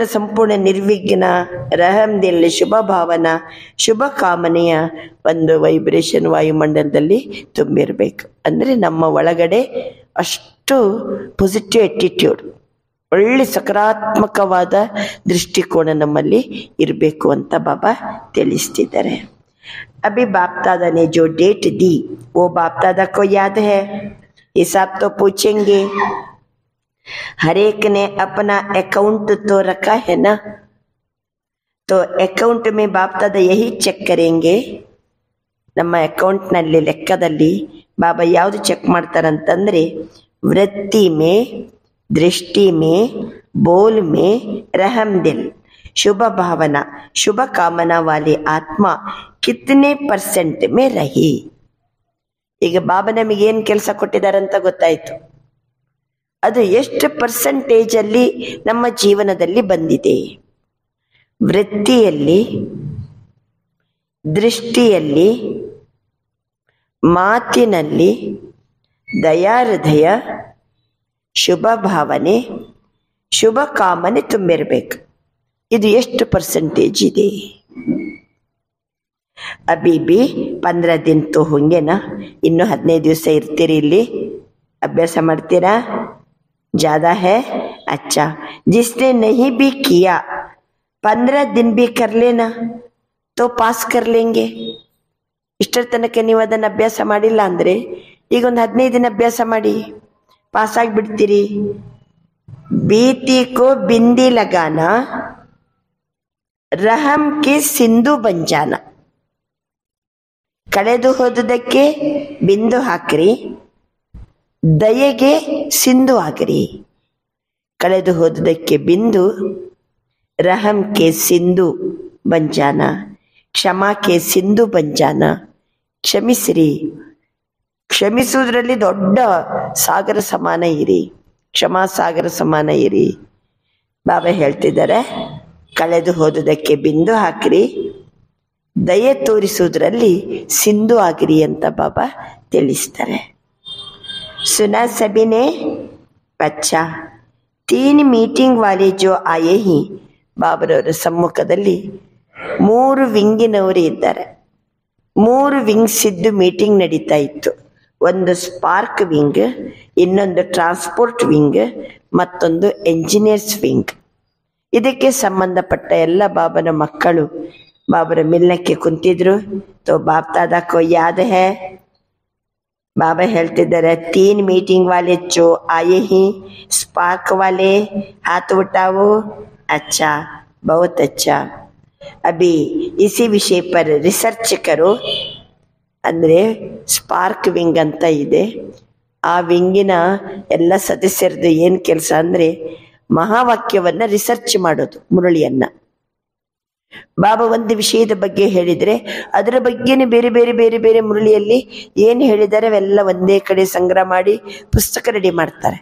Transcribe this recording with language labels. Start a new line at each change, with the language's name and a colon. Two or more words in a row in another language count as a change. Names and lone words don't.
Kannada: ಸಂಪೂರ್ಣ ನಿರ್ವಿಘ್ನ ರಹಮದಿಲ್ ಶುಭ ಭಾವನಾ ಶುಭ ಕಾಮನೆಯ ಒಂದು ವೈಬ್ರೇಷನ್ ವಾಯುಮಂಡಲದಲ್ಲಿ ತುಂಬಿರಬೇಕು ಅಂದ್ರೆ ನಮ್ಮ ಒಳಗಡೆ ಅಷ್ಟು
English: positive attitude
Kannada: ಒಳ್ಳೆ ಸಕಾರಾತ್ಮಕವಾದ ದೃಷ್ಟಿಕೋನ ನಮ್ಮಲ್ಲಿ ಇರಬೇಕು ಅಂತ ಬಾಬಾ ತಿಳಿಸ್ತಿದ್ದಾರೆ
Hindi: अभी बाप दादा ने जो डेट दी वो बाप दादा को याद है हिसाब तो पूछेंगे हर एक ने अपना अकाउंट तो रखा है ना तो अकाउंट में बाप दादा यही चेक करेंगे
Kannada: ನಮ್ಮ ಅಕೌಂಟ್ ನಲ್ಲಿ ಲೆಕ್ಕದಲ್ಲಿ ಬಾಬಾ ಯಾವುದು ಚೆಕ್ ಮಾಡ್ತಾರಂತಂದ್ರೆ
Hindi: वृत्ति में दृष्टि में बोल में रहमदिल शुभ भावना शुभ कामना वाली आत्मा कितने परसेंट में रही
Kannada: ಈಗ ಬಾಬಾ ನಮಗೆ ಏನು ಕೆಲಸ ಕೊಟ್ಟಿದ್ದಾರೆ ಅಂತ ಗೊತ್ತಾಯ್ತು ಅದು ಎಷ್ಟು ಪರ್ಸೆಂಟೇಜ್ ಅಲ್ಲಿ ನಮ್ಮ ಜೀವನದಲ್ಲಿ ಬಂದಿದೆ ವೃತ್ತಿಯಲ್ಲಿ ದೃಷ್ಟಿಯಲ್ಲಿ ಮಾತಿನಲ್ಲಿ ದಯಾಹೃದಯ ಶುಭ ಭಾವನೆ ಶುಭ ಕಾಮನೆ ತುಂಬಿರಬೇಕು ಇದು ಎಷ್ಟು ಪರ್ಸೆಂಟೇಜ್ ಇದೆ
Hindi: अभी भी 15 दिन तो होंगे ना
Kannada: ಇನ್ನು 15 ದಿವಸ ಇರ್ತೀರಿ ಇಲ್ಲಿ ಅಭ್ಯಾಸ ಮಾಡ್ತೀರಾ
Hindi: ज्यादा है अच्छा जिसने नहीं भी किया 15 दिन भी कर लेना तो पास कर लेंगे
Kannada: ಇಷ್ಟರ ತನಕ ನೀವು ಅದನ್ನ ಅಭ್ಯಾಸ ಮಾಡಿಲ್ಲ ಅಂದ್ರೆ ಈಗ ಒಂದು 15 ದಿನ ಅಭ್ಯಾಸ ಮಾಡಿ ಪಾಸ್ ಆಗಿಬಿಡ್ತೀರಿ
Hindi: बीती को बिंदी लगाना रहम के सिंधु बन जाना
Kannada: ಕಳೆದು ಹೋದದಕ್ಕೆ ಬಿಂದು ಹಾಕ್ರಿ ದಯೆಗೆ ಸಿಂಧು ಆಗ್ರಿ ಕಳೆದು ಹೋದದಕ್ಕೆ ಬಿಂದು
Hindi: रहम के सिंधु बन जाना, क्षमा के सिंधु बन जाना.
Kannada: ಕ್ಷಮಿಸಿರಿ, ಕ್ಷಮಿಸುವುದರಲ್ಲಿ ದೊಡ್ಡ ಸಾಗರ ಸಮಾನ ಇರಿ, ಕ್ಷಮಾ ಸಾಗರ ಸಮಾನ ಇರಿ. ಬಾಬಾ ಹೇಳ್ತಿದ್ದಾರೆ, ಕಳೆದು ಹೋದುದಕ್ಕೆ ಬಿಂದು ಹಾಕಿರಿ, ದಯೆ ತೋರಿಸುವುದರಲ್ಲಿ ಸಿಂಧು ಆಗಿರಿ ಅಂತ ಬಾಬಾ ತಿಳಿಸ್ತಾರೆ.
Hindi: सुना सभी ने? अच्छा, 3 मीटिंग वाले जो आए ही,
Kannada: ಬಾಬರವರ ಸಮ್ಮುಖದಲ್ಲಿ 3 ವಿಂಗಿನವರು ಇದ್ದಾರೆ. 3 ವಿಂಗ್ಸ್ ಇದ್ದು ಮೀಟಿಂಗ್ ನಡೀತಾ ಇತ್ತು. ಒಂದು
English: spark wing,
Kannada: ಇನ್ನೊಂದು
English: transport wing,
Kannada: ಮತ್ತೊಂದು
English: engineers wing.
Kannada: ಇದಕ್ಕೆ ಸಂಬಂಧಪಟ್ಟ ಎಲ್ಲ ಬಾಬನ ಮಕ್ಕಳು ಬಾಬರ ಮಿಲ್ನಕ್ಕೆ ಕುಂತಿದ್ರು.
Hindi: तो बाप दादा को याद है? बाबा ಹೇಳ್ತಿದ್ದಾರೆ, 3 मीटिंग वाले जो आए ही, स्पार्क वाले हाथ उठाओ. अच्छा, बहुत अच्छा. अभी इसी विषय पर रिसर्च करो.
Kannada: ಅಂದರೆ
English: spark wing
Kannada: ಅಂತ ಇದೆ. ಆ ವಿಂಗಿನ ಎಲ್ಲ ಸದಸ್ಯರದ್ದು ಏನು ಕೆಲಸ ಅಂದರೆ ಮಹಾವಾಕ್ಯವನ್ನು ರಿಸರ್ಚ್ ಮಾಡೋದು, ಮುರಳಿಯನ್ನ. ಬಾಬಾ ಒಂದು ವಿಷಯದ ಬಗ್ಗೆ ಹೇಳಿದರೆ ಅದರ ಬಗ್ಗೆನೇ ಬೇರೆ ಬೇರೆ ಬೇರೆ ಬೇರೆ ಮುರಳಿಯಲ್ಲಿ ಏನು ಹೇಳಿದ್ದಾರೆ ಅವೆಲ್ಲ ಒಂದೇ ಕಡೆ ಸಂಗ್ರಹ ಮಾಡಿ ಪುಸ್ತಕ ರೆಡಿ ಮಾಡ್ತಾರೆ.